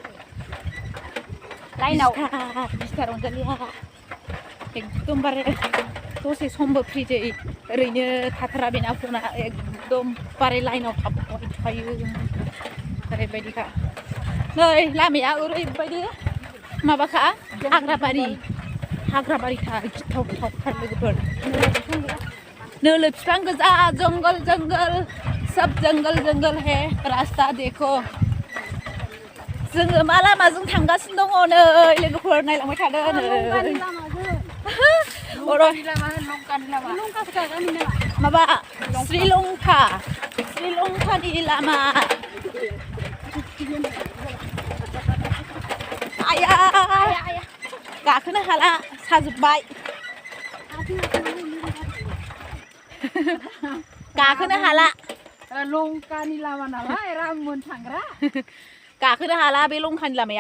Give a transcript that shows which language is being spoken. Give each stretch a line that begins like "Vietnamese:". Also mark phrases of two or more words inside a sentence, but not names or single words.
Bodo: लाइनाव बिस्टार अनजालिया एकदमबारे दसे समबो फ्रिजै ओरैनो थाथारा बेना फना एकदमबारे लाइनाव थाबाय थायो ओरैबायदिखा नै लामाया ओरैबायदि माबाखा हाग्राबारिखा गिथाव गिथावथार लोगोफोर नोलो बिफां गोजा
Hindi: जंगल जंगल सब जंगल जंगल है रास्ता देखो
Bodo: जोङो मा लामाजों थांगासिनो दङ नै लोगोफोर नायलांबाय थादो माबा श्रीलंकानि लामा आया गाखोनो हाला साजोब्बाय गाखोनो हाला लंकानि लामा नालाय राममोन थांग्रा गाखोनो हाला बे लंकानि लामायाव